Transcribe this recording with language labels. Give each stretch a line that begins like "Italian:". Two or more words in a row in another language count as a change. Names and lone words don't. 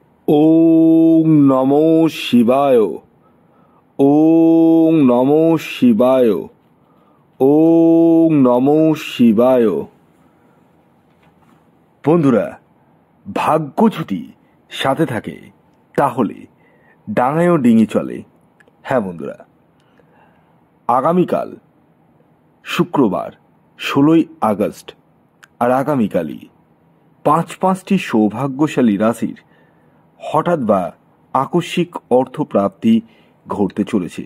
Bangla: ওং নমো শিবায়। ওং নমো শিবায়। ওং নমো শিবায়। বন্ধুরা, ভাগ্য যদি সাথে থাকে তাহলে ডাঙায়ও ডিঙি চলে। হ্যাঁ বন্ধুরা, আগামীকাল শুক্রবার 16ই আগস্ট, আর আগামীকালই পাঁচটি সৌভাগ্যশালী রাশির হঠাৎ বা আকস্মিক অর্থপ্রাপ্তি ঘটতে চলেছে।